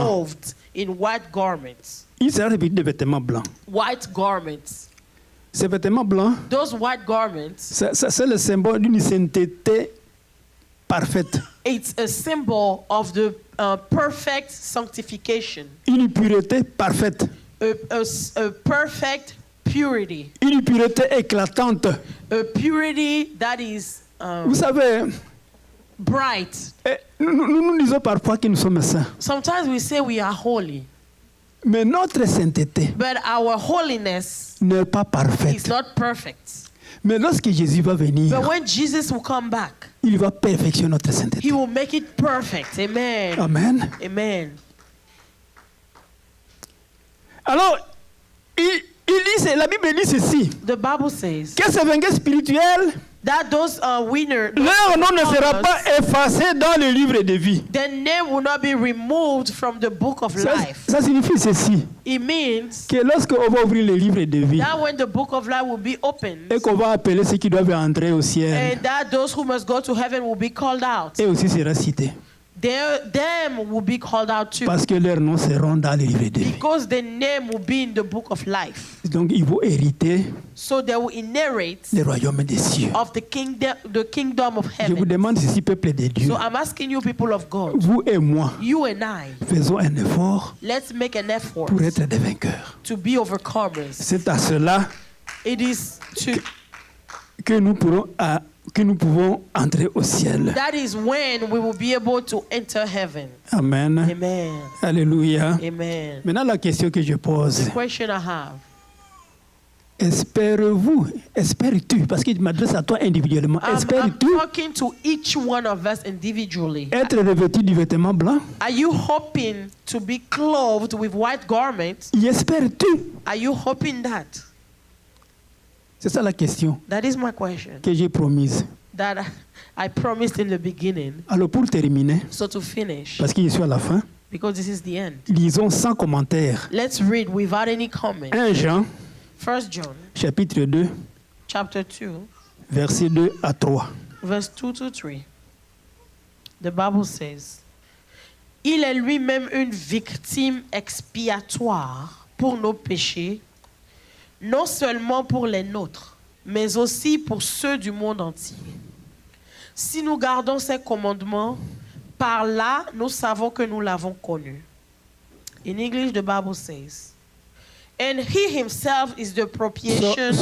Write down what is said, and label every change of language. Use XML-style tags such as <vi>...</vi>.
<en>clothed in white garments.</en> <fr>Il sera revêtu de vêtements blancs.</fr> <en>White garments.</en> <fr>Ces vêtements blancs,</fr> <en>Those white garments,</en> <fr>c'est le symbole d'une sainteté parfaite,</fr> <en>it's a symbol of the perfect sanctification.</en> <fr>une pureté parfaite,</fr> <en>A perfect purity,</en> <fr>une pureté éclatante.</fr> <en>a purity that is</en> <fr>Vous savez,</fr> <en>bright.</en> <fr>nous disons parfois que nous sommes saints,</fr> <en>Sometimes we say we are holy,</en> <fr>mais notre sainteté</fr> <en>but our holiness</en> <fr>n'est pas</fr> <en>is</en> <fr>parfaite.</fr> <en>not perfect.</en> <fr>Mais lorsque Jésus va venir,</fr> <en>But when Jesus will come back,</en> <fr>il va perfectionner notre sainteté.</fr> <en>he will make it perfect. Amen.</en> <fr>Amen.</fr> <en>Amen.</en> <fr>Alors, la Bible dit ceci,</fr> <en>The Bible says</en> <fr>que ces vainqueurs spirituels</fr> <en>that those winners,</en> <fr>leur nom ne sera pas effacé dans le livre de vie.</fr> <en>their name will not be removed from the book of life.</en> <fr>Ça signifie ceci,</fr> <en>It means</en> <fr>que lorsqu'on va ouvrir le livre de vie</fr> <en>that when the book of life will be opened,</en> <fr>et qu'on va appeler ceux qui doivent entrer au ciel,</fr> <en>and that those who must go to heaven will be called out.</en> <fr>et aussi sera cité.</fr> <en>Them will be called out too.</en> <fr>Parce que leurs noms seront dans le livre de vie.</fr> <en>Because the name will be in the book of life.</en> <fr>Donc ils vont hériter</fr> <en>So they will inherit</en> <fr>le royaume des cieux.</fr> <en>of the kingdom of</en> <fr>Je vous</fr> <en>heaven.</en> <fr>demande ici, peuple de Dieu,</fr> <en>So I'm asking you, people of God,</en> <fr>vous et moi,</fr> <en>you and I,</en> <fr>faisons un effort</fr> <en>let's make an effort</en> <fr>pour être des vainqueurs.</fr> <en>to be overcomers.</en> <fr>C'est à cela</fr> <en>It is to</en> <fr>que nous pouvons entrer au ciel.</fr> <en>that is when we will be able to enter heaven.</en> <fr>Amen.</fr> <en>Amen.</en> <fr>Alléluia.</fr> <en>Amen.</en> <fr>Maintenant, la question que je pose,</fr> <en>The question I have.</en> <fr>espères-tu, parce qu'il m'adresse à toi individuellement,</fr> <en>I'm</en> <fr>espères-tu</fr> <en>talking to each one of us individually.</en> <fr>être revêtu du vêtement blanc?</fr> <en>Are you hoping to be clothed with white garments?</en> <fr>Y espères-tu?</fr> <en>Are you hoping that?</en> <fr>C'est ça la question</fr> <en>That is my question</en> <fr>que j'ai promise.</fr> <en>that I promised in the beginning.</en> <fr>Alors pour terminer,</fr> <en>So to finish,</en> <fr>parce que je suis à la fin,</fr> <en>because this is the end,</en> <fr>lisons sans commentaire.</fr> <en>let's read without any comment.</en> <fr>1 Jean,</fr> <en>1 John</en> <fr>chapitre 2,</fr> <en>chapter 2,</en> <fr>versets 2 à 3.</fr> <en>verse 2 to 3. The Bible says,</en> <fr>il est lui-même une victime expiatoire pour nos péchés, non seulement pour les nôtres, mais aussi pour ceux du monde entier. Si nous gardons ses commandements, par là, nous savons que nous l'avons connu.</fr> <en>In English, the Bible says, and he himself is the propitiation.</en>